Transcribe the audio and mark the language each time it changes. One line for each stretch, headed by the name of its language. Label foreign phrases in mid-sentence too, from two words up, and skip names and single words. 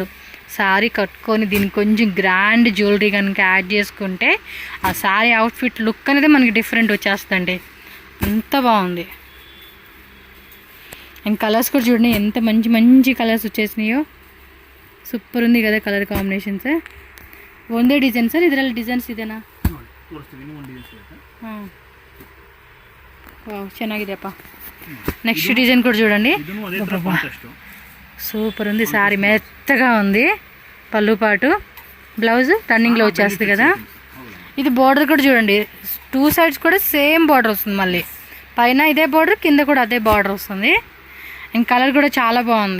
Telugu: సారీ కట్టుకొని దీనికి కొంచెం
English: grand jewellery
Telugu: కనుక యాడ్ చేసుకుంటే ఆ సారీ
English: outfit look
Telugu: అనేది మనకి డిఫరెంట్ వచ్చేస్తుందండి. అంత బాగుంది.
English: and colours
Telugu: కూడా చూడండి ఎంత మంచి మంచి కలర్స్ వచ్చేసినాయో. సూపర్ ఉంది కదా
English: colour combinations.
Kannada: ಒಂದೇ
English: design sir
Kannada: ಇದರಲ್ಲಿ ಡಿಸೈನ್ಸ್ ಇದೆನಾ? ತೋರಿಸ್ತೀವಿ, ಇನ್ನೂ ಒಂದು ಡಿಸೈನ್ಸ್ ಇರುತ್ತೆ. ಹಾಂ, ವಾವ್ ಚೆನ್ನಾಗಿದೆಯಪ್ಪ.
English: next design
Telugu: కూడా చూడండి,
Kannada: ಇದನ್ನು ಅದೇ ತರ ಕಾಂಟ್ರಾಸ್ಟ್.
Telugu: సూపర్ ఉంది. సారీ మెత్తగా ఉంది. పళ్ళు పాటు బ్లౌజ్ రన్నింగ్లో వచ్చేస్తుంది కదా. ఇది బార్డర్ కూడా చూడండి, 2 సైడ్స్ కూడా
English: same border
Telugu: వస్తుంది. మళ్ళీ పైన ఇదే బార్డర్, కింద కూడా అదే బార్డర్ వస్తుంది.
English: and colour
Telugu: కూడా చాలా బాగుంది.